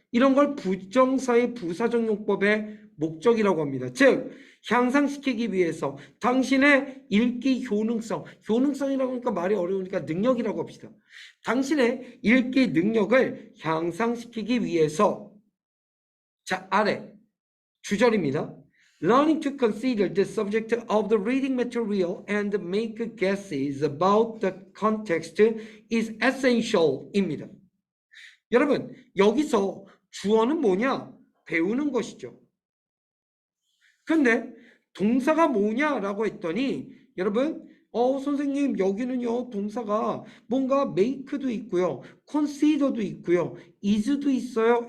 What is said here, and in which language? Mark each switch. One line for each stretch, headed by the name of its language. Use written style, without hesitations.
Korean: 이런 걸 부정사의 부사적 용법의 목적이라고 합니다. 즉 향상시키기 위해서 당신의 읽기 효능성, 효능성이라고 하니까 말이 어려우니까 능력이라고 합시다. 당신의 읽기 능력을 향상시키기 위해서 자 아래 주절입니다.
English: Learning to consider the subject of the reading material and make guesses about the context is essential입니다.
Korean: 여러분 여기서 주어는 뭐냐? 배우는 것이죠. 근데 동사가 뭐냐라고 했더니 여러분 선생님, 여기는요, 동사가 뭔가 make도 있고요, consider도 있고요, is도 있어요.